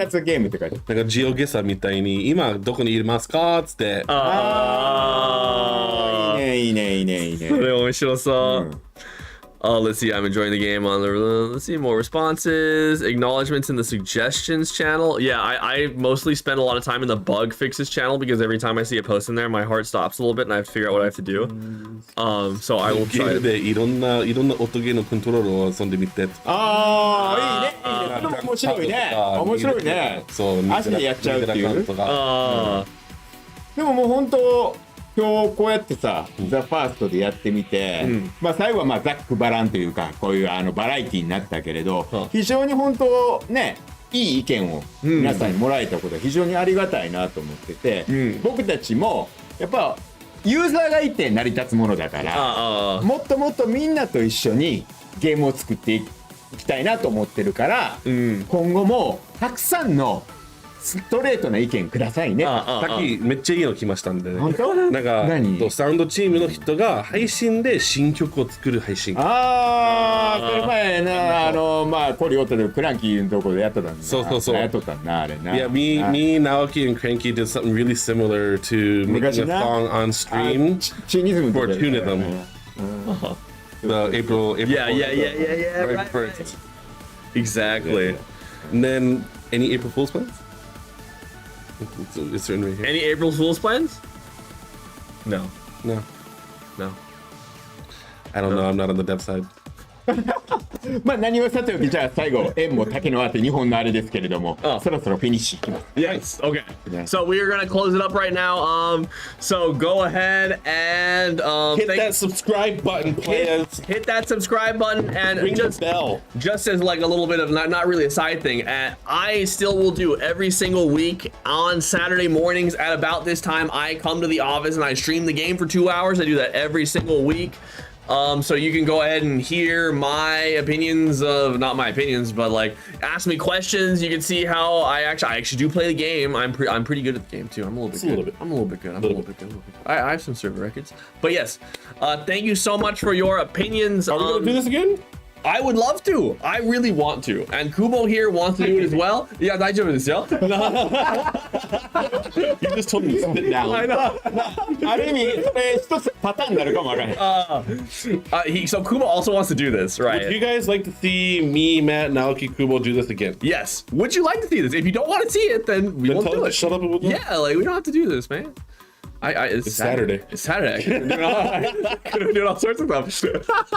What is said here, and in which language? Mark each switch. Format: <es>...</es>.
<en>That's a game</en> <ja>って書いてある。なんかジオゲサみたいに今どこにいますかっつって。ああいいねいいねいいねいいね。それ面白そう。</ja> <en>Let's see, I'm enjoying the game on the, let's see, more responses, acknowledgements in the suggestions channel. Yeah, I mostly spend a lot of time in the bug fixes channel because every time I see a post in there, my heart stops a little bit and I have to figure out what I have to do. So I will</en> <ja>ゲー</ja> <en>try</en> <ja>ムでいろんな音ゲーのコントロールを遊んでみて。ああいいねいいね。面白いね面白いね。そう足でやっちゃうっていう。とか。でももう本当今日こうやってさ、ザ・ファーストでやってみて、まあ最後はまあざっくばらんというかこういうバラエティになったけれど、非常に本当ねいい意見を皆さんにもらえたことは非常にありがたいなと思ってて、僕たちもやっぱユーザーがいて成り立つものだからもっともっとみんなと一緒にゲームを作っていきたいなと思ってるから、今後もたくさんのストレートな意見くださいね。さっきめっちゃいいの来ましたんでね。本当？なんか何？サウンドチームの人が配信で新曲を作る配信。ああ、それ前なまあコリオとでクランキーのところでやってたんだ。そうやっとったんなあれな。</ja> <en>Yeah, me, Naoki, and Cranky did something really similar to making a song on stream for Tunism. The April Yeah, right, right. first. Exactly. And then any April Fool's plans? It's written right here. Any April Fool's plans? No. No. No. I don't know. I'm not on the dev side.</en> <ja>まあ何をさておきじゃあ最後縁も竹のあって日本のあれですけれども、そろそろフィニッシュいきます。</ja> <en>Yes. Okay. So we are gonna close it up right now. So go ahead and hit that subscribe button, please. Hit that subscribe button and ring the bell. Just as like a little bit of not really a side thing. I still will do every single week on Saturday mornings at about this time. I come to the office and I stream the game for 2 hours. I do that every single week. So you can go ahead and hear my opinions of, not my opinions, but like ask me questions. You can see how I actually do play the game. I'm pretty good at the game too. I'm a little bit good. I have some server records. But yes, thank you so much for your opinions. Are we gonna do this again? I would love to. I really want to. And Kubo here wants to do it as well.</en> <ja>Yeah, 大丈夫ですよ.</ja> <en>You just told me to sit down. I know.</en> <ja>ある意味それ一つパターンになるかもわからない。</ja> <en>So Kubo also wants to do this, right? Would you guys like to see me, Matt, Naoki, Kubo do this again? Yes. Would you like to see this? If you don't want to see it, then we won't do it. Shut up and we'll do it. Yeah, like we don't have to do this, man. It's Saturday. It's Saturday. I could have done all sorts of stuff.</en>